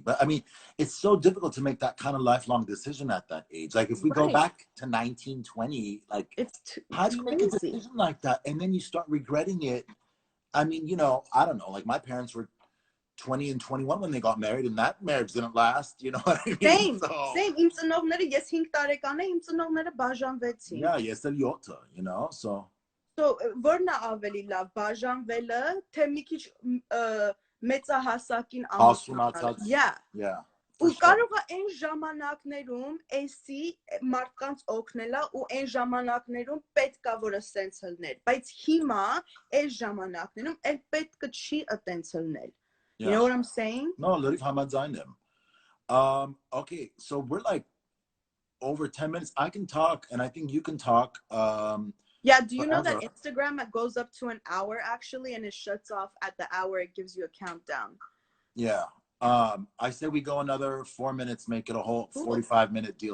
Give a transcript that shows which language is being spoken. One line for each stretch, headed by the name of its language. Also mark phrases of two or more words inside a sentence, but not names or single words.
English: But I mean, it's so difficult to make that kind of lifelong decision at that age. Like if we go back to 19, 20, like how do you make a decision like that? And then you start regretting it. I mean, you know, I don't know. Like my parents were 20 and 21 when they got married, and that marriage didn't last. You know what I mean? Same. So, Same.
Armenian: Իմ ծնողները ես 5 տարեկան եմ, իմ ծնողները բաժանվեցին.
English: yeah, yes, Eliota, you know, so
Armenian: որն է ավելի լավ, բաժանվելը, թե մի քիչ մեծահասակին ամուսնացած. Yeah. Ու կարող է այն ժամանակներում էսի մարդկանց օգնելա ու այն ժամանակներում պետք է որ ասենց լներ, բայց հիմա այս ժամանակներում էլ պետք չի այդպես լնել.
English: You know what I'm saying? No,
Armenian: լրիվ համաձայն եմ.
English: Okay, so we're like over 10 minutes. I can talk, and I think you can talk. Yeah, do you know that Instagram goes up to an hour actually, and it shuts off at the hour. It gives you a countdown. Yeah. I said we go another 4 minutes, make it a whole 45-minute deal.